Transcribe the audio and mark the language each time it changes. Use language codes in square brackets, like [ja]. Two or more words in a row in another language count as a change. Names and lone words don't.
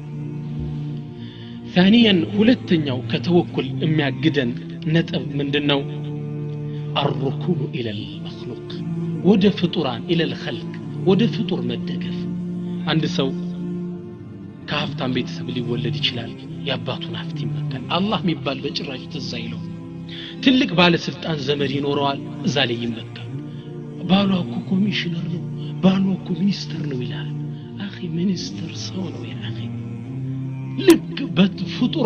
[am] ثانيا ሁለተኛው ከተወኩል የሚያግደን ነጥብ ምንድነው [ar] الركون الى المخلوق [am] ወደ ፍጡራን [ar] الى الخلق [am] ወደ ፍጡር መደገፍ አንድ ሰው ከሀብታም ቤተሰብ ሊወለድ ይችላል ያባቱን ሀብት ይመካል አላህ የሚባል በጭራሽ ተዛይለው ትልቅ ባለ ስልጣን ዘመድ ይኖረዋል እዛ ላይ ይመካል ባሏ እኮ ኮሚሽነር ነው ባሏ እኮ ሚኒስተር ነው ይላል አኺ ሚኒስተር ሰው ነው ያ አኺ ልክ በፍጡር